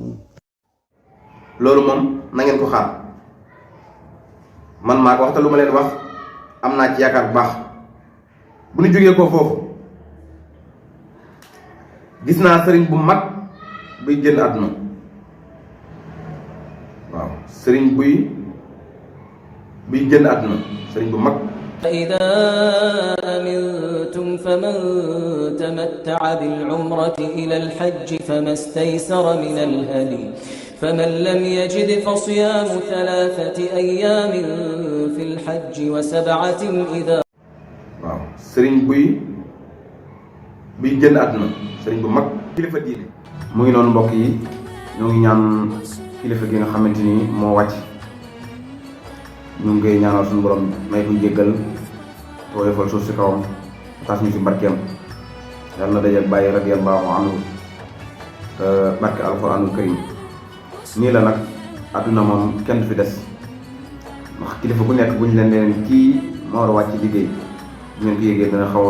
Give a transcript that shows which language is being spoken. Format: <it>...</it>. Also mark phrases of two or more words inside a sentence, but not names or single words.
<wo>loolu moom na ngeen ko xaar man maa ko wax te lu ma leen wax am naa ci yaakaar bu baax. bu ñu jógee ko foofu gis naa sëriñ bu mag buy génn àdduna waaw sëriñ buy génn àdduna sëriñ bu mag.</wo> <ar>فإذا أمنتم فمن تمتع بالعمرة إلى الحج فما استيسر من الهدي فمن لم يجد فصيام 3 أيام في الحج و7 إذا.</ar> <wo>waaw sëriñ buy génn àdduna sëriñ bu mag kilifa diine mu ngi noonu mbokk yi ñoo ngi ñaan kilifa gi nga xamante ni moo wàcc ñu ngi koy ñaanal suñu borom may ko jéggal tooyofal suuf si kawam tas ñu si barkeem yàlla na dajal bàyyi</wo> <ar>رضي الله عنه</ar> <wo>barke</wo> <ar>القرآن الكريم</ar> <wo>nii la nag àdduna moom kenn du fi des ndax kilifa ku nekk bu ñu leen leen kii moo war a wàcc liggéey bu ngeen ko yégee dina xaw a</wo>